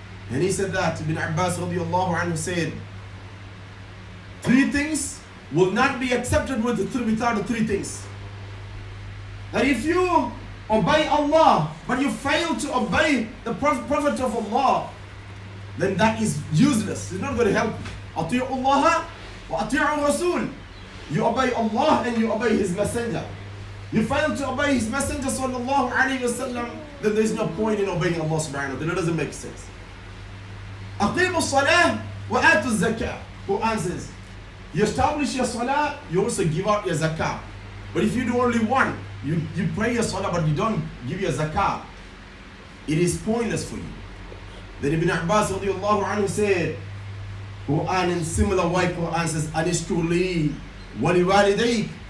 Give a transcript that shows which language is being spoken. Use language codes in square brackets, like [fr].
[en] And he said that, Ibn Abbas radiallahu anhu said, 3 things will not be accepted without the 3 things. That if you obey Allah, but you fail to obey the Prophet of Allah, then that is useless. It's not going to help you. [ar] أطيعوا الله وأطيعوا الرسول. [en] You obey Allah and you obey His Messenger. You fail to obey His Messenger sallallahu alaihi wasallam, then there is no point in obeying Allah subhanahu wa ta'ala. It doesn't make sense. [ar] أقيموا الصلاة وآتوا الزكاة. [en] Quran says, you establish your salah, you also give out your zakah. But if you do only one, you pray your salah but you don't give your zakah, it is pointless for you. Then Ibn Abbas radiallahu anhu said, Quran in similar way, Quran says, [ar] Anishkur li wa liwalidayk.